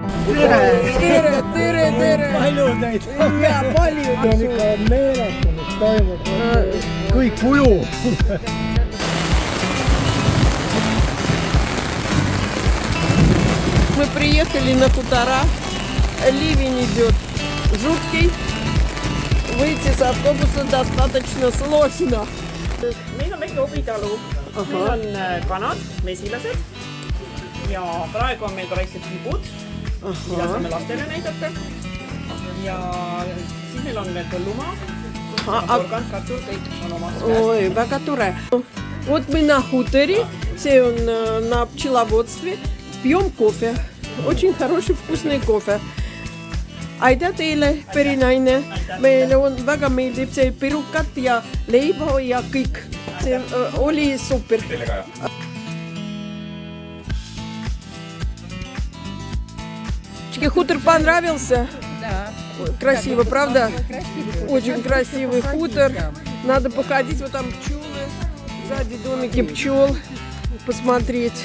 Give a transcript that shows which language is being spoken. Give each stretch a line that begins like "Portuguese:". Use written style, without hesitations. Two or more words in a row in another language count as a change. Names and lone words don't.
Estonian: tere. Palju neid. Ja palju. See on ikka meeletu, mis toimub. Kõik kuju.
Russian: Мы приехали на хутора. Ливень идет жуткий. Выйти с автобуса достаточно сложно.
Estonian: Meil on väike hobitalu, meil on kanad, mesilased ja praegu on meil ka väiksed tibud, mida saame lastele näidata. Ja siis meil on veel põllumaa, porgand, kartul, kõik on omast käest. Ой, väga tore.
Russian: Вот мы на хуторе, все он на пчеловодстве, пьем кофе. Очень хороший, вкусный кофе.
Estonian: Aitäh teile, perinaine. Meile on väga meeldib see pirukat ja leiba ja kõik. See oli super.
Russian: Хутор понравился? Да. Красиво, правда? Красивый. Очень красивый хутор. Надо походить, вот там пчелы, сзади домики пчел, посмотреть.